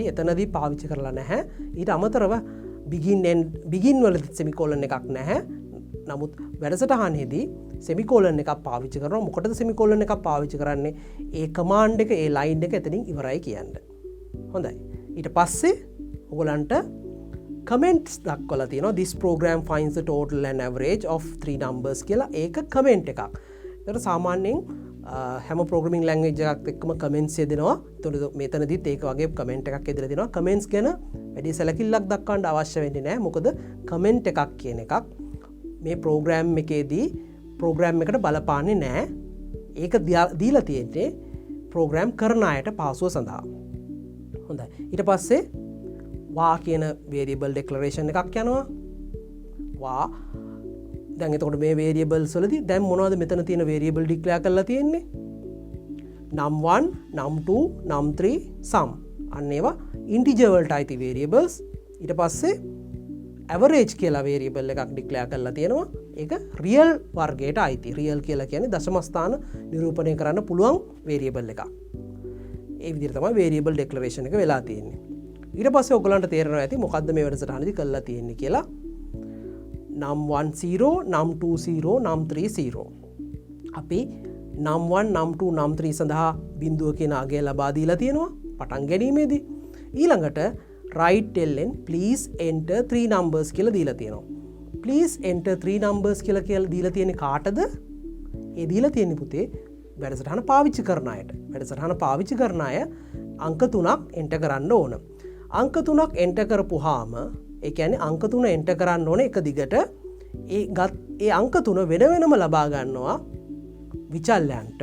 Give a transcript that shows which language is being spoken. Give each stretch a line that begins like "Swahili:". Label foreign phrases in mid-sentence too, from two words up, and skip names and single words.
Sinhala: එතනදී පාවිච්චි කරලා නැහැ. ඊට අමතරව begin වලදී semicolon එකක් නැහැ. නමුත් වැඩසටහනේදී semicolon එකක් පාවිච්චි කරනවා. මොකටද semicolon එකක් පාවිච්චි කරන්නේ? ඒ command එක ඒ line එක එතනින් ඉවරයි කියන්න. හොඳයි. ඊට පස්සේ ඔයගලන්ට comments දක්වලා තියෙනවා.
English: this program finds the total and average of 3 numbers
Sinhala: කියලා ඒක comment එකක්. ඒකට සාමාන්‍යයෙන් හැම
English: programming language
Sinhala: එකක් එක්කම කමෙන්ට්ස් දෙනවා. එතකොට මෙතනදිත් ඒක වගේ කමෙන්ට් එකක් එදලා දෙනවා. කමෙන්ට්ස් ගැන වැඩි සැලකිල්ලක් දක්වන්න අවශ්‍ය වෙන්නේ නැහැ. මොකද කමෙන්ට් එකක් කියන එකක් මේ ප්‍රෝග්‍රෑම් එකේදී ප්‍රෝග්‍රෑම් එකට බලපාන්නේ නැහැ. ඒක දීලා තියෙන්නේ ප්‍රෝග්‍රෑම් කරන අයට පහසුව සඳහා. හොඳයි. ඊට පස්සේ වා කියන
English: variable declaration
Sinhala: එකක් යනවා. වා දැන් එතකොට මේ වේරියබල්ස් වලදී දැන් මොනවද මෙතන තියෙන
English: variable declare
Sinhala: කරලා තියෙන්නේ?
English: num1 num2 num3 sum.
Sinhala: අන්න ඒවා ඉන්ටිජර් වලට අයිති වේරියබල්ස්. ඊට පස්සේ average කියලා වේරියබල් එකක් ඩික්ලෙයාර් කරලා තියෙනවා. ඒක රියල් වර්ගයට අයිති. රියල් කියලා කියන්නේ දශම ස්ථාන නිරූපණය කරන්න පුළුවන් වේරියබල් එකක්. ඒ විදිහට තමයි
English: variable declaration
Sinhala: එක වෙලා තියෙන්නේ. ඊට පස්සේ ඔයගලන්ට තේරෙනවා ඇති මොකද්ද මේ වැඩසටහනදී කරලා තියෙන්නේ කියලා.
English: num1 0 num2 0 num3 0.
Sinhala: අපි num1 num2 num3 සඳහා බිඳුව කියන අගය ලබා දීලා තියෙනවා පටන් ගැනීමේදී. ඊළඟට
English: right ln please enter 3 numbers
Sinhala: කියලා දීලා තියෙනවා.
English: please enter 3 numbers
Sinhala: කියලා දීලා තියෙන්නේ කාටද? ඒ දීලා තියෙන්නේ පුතේ වැඩසටහන පාවිච්චි කරන අයට. වැඩසටහන පාවිච්චි කරන අය අංක 3ක් enter කරන්න ඕන. අංක 3ක් enter කරපුවාම ඒ කියන්නේ අංක 3 enter කරන්න ඕන එක දිගට ඒ අංක 3 වෙන වෙනම ලබා ගන්නවා විචල්යන්ට.